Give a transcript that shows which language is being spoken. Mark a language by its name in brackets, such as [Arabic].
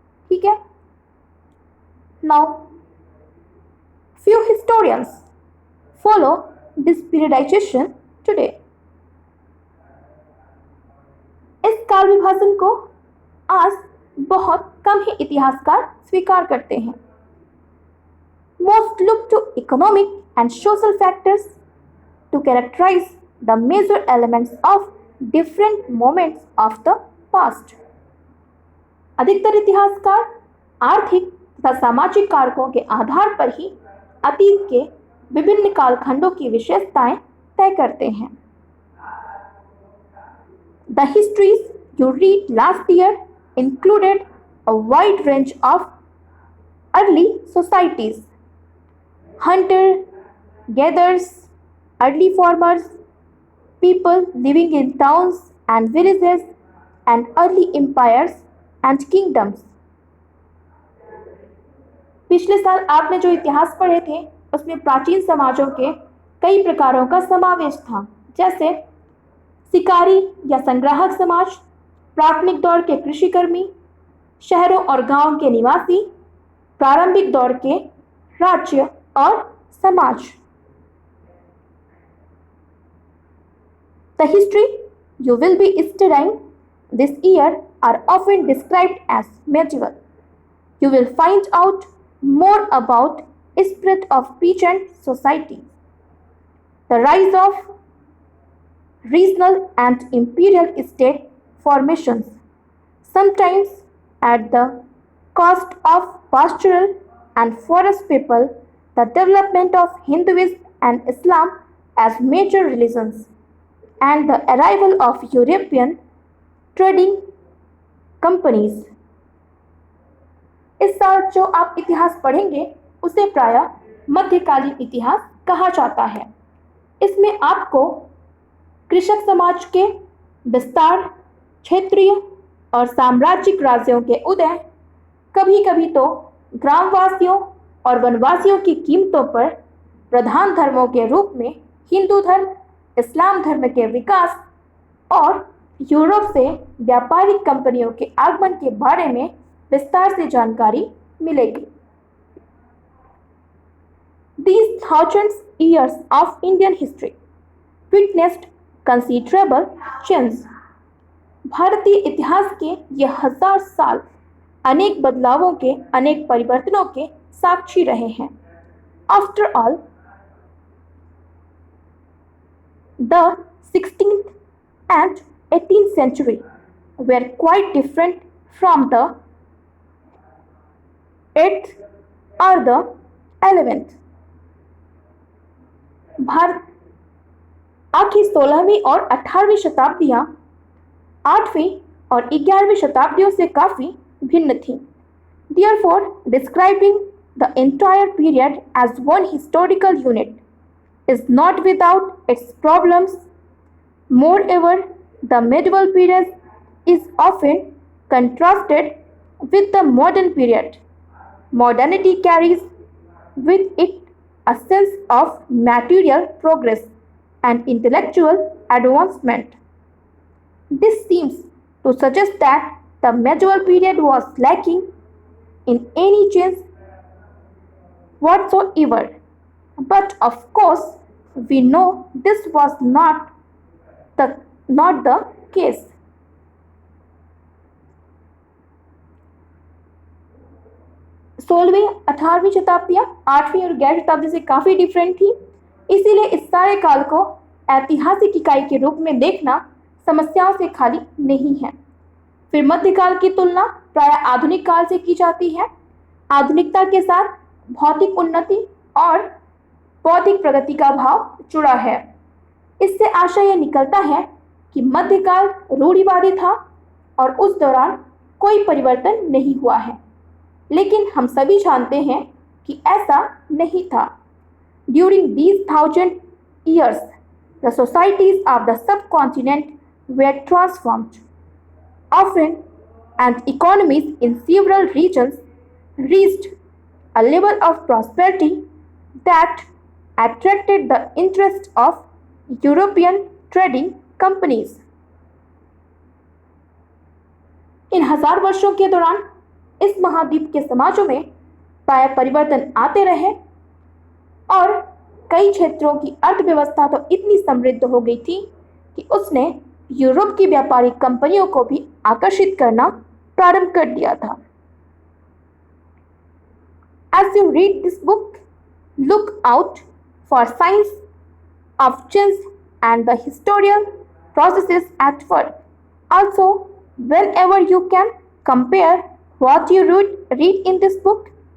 [Hindi] ठीक है, [English] Now few historians follow this periodization today. [Hindi] इस काल विभाजन को आज बहुत कम ही इतिहासकार स्वीकार करते हैं। [English] Most look to economic and social factors to characterize the major elements of different moments of the past. [Hindi] अधिकतर इतिहासकार आर्थिक, तथा सामाजिक कारकों के आधार पर ही अतीत के विभिन्न कालखंडों की विशेषताएं तय करते हैं। [English] The histories you read last year included a wide range of early societies: hunter gatherers, early farmers, people living in towns and villages, and early empires and kingdoms. [Hindi] पिछले साल आपने जो इतिहास पढ़े थे उसमें प्राचीन समाजों के कई प्रकारों का समावेश था, जैसे शिकारी या संग्राहक समाज, प्राथमिक दौर के कृषिकर्मी, शहरों और गांवों के निवासी, प्रारंभिक दौर के राज्य और समाज। [English] The history you will be studying this year are often described as medieval. You will find out more about spirit of peasant society, the rise of regional and imperial state formations, sometimes at the cost of pastoral and forest people, the development of Hinduism and Islam as major religions, and the arrival of European trading companies. [Hindi] इस साल जो आप इतिहास पढ़ेंगे उसे प्रायः मध्यकालीन इतिहास कहा जाता है। इसमें आपको कृषक समाज के विस्तार, क्षेत्रीय और साम्राज्यिक राज्यों के उदय, कभी कभी तो ग्रामवासियों और वनवासियों की कीमतों पर प्रधान धर्मों के रूप में हिंदू धर्म, इस्लाम धर्म के विकास और यूरोप से व्यापारिक कंपनियों के आगमन के बारे में विस्तार से जानकारी मिलेगी। [English] These thousands years of Indian history witnessed considerable change. [Hindi] भारतीय इतिहास के ये 1000 साल अनेक बदलावों के, अनेक परिवर्तनों के साक्षी रहे हैं। [English] After all, the 16th and 18th century were quite different from the 8th or the 11th. [Hindi] Bharat आखिर 16वीं और 18वीं शताब्दियां 8वीं और 11वीं शताब्दियों से काफी भिन्न थीं। [English] Therefore, describing the entire period as one historical unit is not without its problems. Moreover, the medieval period is often contrasted with the modern period. Modernity carries with it a sense of material progress and intellectual advancement. This seems to suggest that the medieval period was lacking in any change whatsoever. But of course, we know this was not the case. [Hindi] सोलहवीं 18वीं शताब्दियां 8वीं और 11वीं शताब्दी से काफी different थी, इसीलिए इस सारे काल को ऐतिहासिक इकाई के रूप में देखना समस्याओं से खाली नहीं है। फिर मध्यकाल की तुलना प्रायः आधुनिक काल से की जाती है। आधुनिकता के साथ भौतिक उन्नति और बौद्धिक प्रगति का भाव जुड़ा है। इससे आशय यह निकलता है कि मध्यकाल रूढ़िवादी था और उस दौरान कोई परिवर्तन नहीं हुआ है, लेकिन हम सभी जानते हैं कि ऐसा नहीं था। [English] During these 1000 years, the societies of the subcontinent were transformed. Often, and economies in several regions reached a level of prosperity that attracted the interest of European trading companies. [Hindi] इन 1000 वर्षों के दौरान इस महाद्वीप के समाजों में प्रायः परिवर्तन आते रहे और कई क्षेत्रों की अर्थव्यवस्था तो इतनी समृद्ध हो गई थी कि उसने यूरोप की व्यापारिक कंपनियों को भी आकर्षित करना प्रारंभ कर दिया था। [English] As you read this book, look out for signs of change and the historical processes at work. Also, whenever you can, compare what you read in this book